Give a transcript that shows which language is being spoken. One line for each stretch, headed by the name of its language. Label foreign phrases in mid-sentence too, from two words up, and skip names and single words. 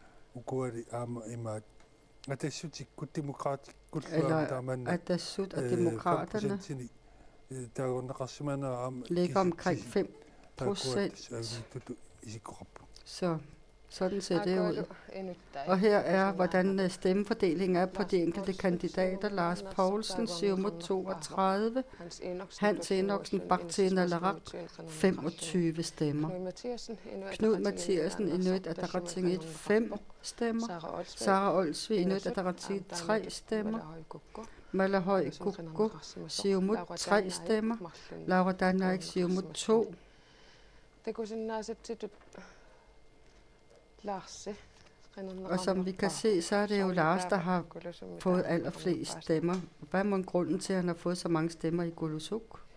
Danish: Eller Atassut og demokraterne ligger omkring 5%. Så sådan ser det ud. Og her er, hvordan stemmefordelingen er på de enkelte kandidater. Lars Poulsen, Siumut 32, Hans Enoksen, Bakhtien Nalaraq 25 stemmer. Knud Mathiasen, Inuit Ataqatigiit 5 stemmer. Sara Olsvig, Inuit Ataqatigiit 3 stemmer. Malahøj Guggo, Siumut 3 stemmer. Laura Danaik, Siumut 2. Og som vi kan se, så er det jo Lars, der har fået allerflest stemmer. Hvad er mon grunden til, at han har fået så mange stemmer i Kulusuk?